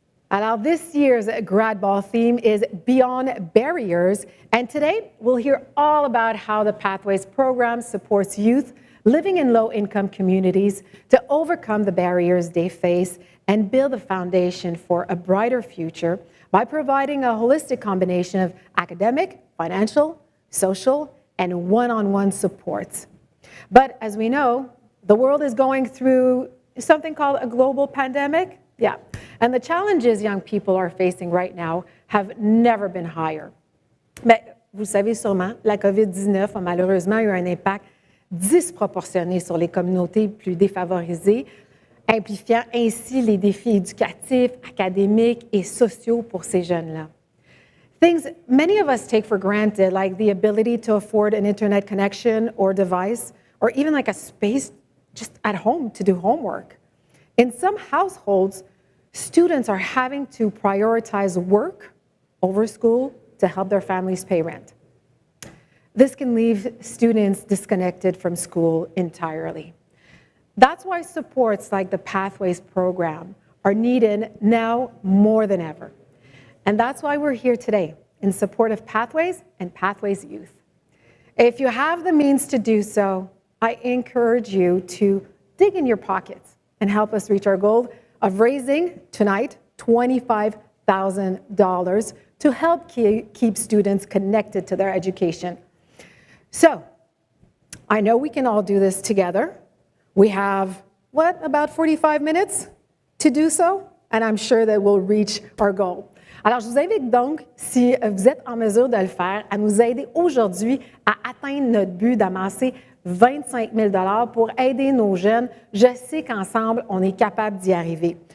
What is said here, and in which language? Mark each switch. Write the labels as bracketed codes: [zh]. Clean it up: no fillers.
[fr] Alors, [en] this year's Grad Ball theme is Beyond Barriers, and today we'll hear all about how the Pathways program supports youth living in low-income communities to overcome the barriers they face and build a foundation for a brighter future by providing a holistic combination of academic, financial, social, and one-on-one supports. But as we know, the world is going through something called a global pandemic. Yeah, and the challenges young people are facing right now have never been higher. [fr] Mais vous savez sûrement, la COVID-19 a malheureusement eu un impact disproportionné sur les communautés plus défavorisées, amplifiant ainsi les défis éducatifs, académiques et sociaux pour ces jeunes-là. [en] Things many of us take for granted, like the ability to afford an internet connection or device, or even like a space just at home to do homework. In some households, students are having to prioritize work over school to help their families pay rent. This can leave students disconnected from school entirely. That's why supports like the Pathways program are needed now more than ever. And that's why we're here today in support of Pathways and Pathways Youth. If you have the means to do so, I encourage you to dig in your pockets and help us reach our goal of raising tonight $25,000 to help keep students connected to their education. So, I know we can all do this together. We have, about 45 minutes to do so? And I'm sure that we'll reach our goal. [fr] Alors, je vous invite donc, si vous êtes en mesure de le faire, à nous aider aujourd'hui à atteindre notre but d'amasser 25 000 pour aider nos jeunes. Je sais qu'ensemble, on est capable d'y arriver.